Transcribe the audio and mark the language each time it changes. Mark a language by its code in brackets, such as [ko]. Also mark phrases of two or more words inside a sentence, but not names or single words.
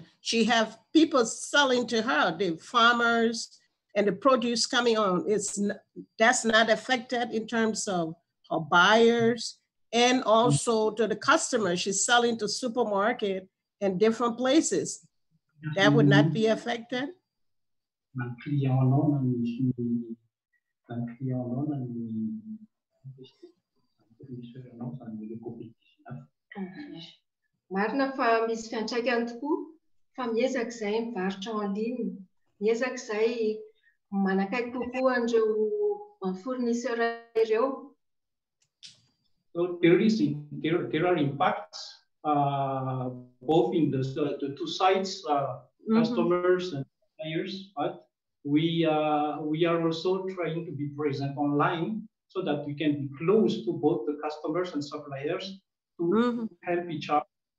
[en] She have people selling to her, the farmers and the produce coming on. That's not affected in terms of her buyers and also to the customers. She's selling to supermarket and different places. That would not be affected? [mg] Marina fa misy fiantraikany tokoa fa miezaka izay mivarotra [fr] en ligne, [mg] miezaka izay manakaiky kokoa an'ireo fournisseur ireo. [en] So there are impacts both in the two sides, customers and buyers, but we are also trying to be present online so that we can be close to both the customers and suppliers to help each other.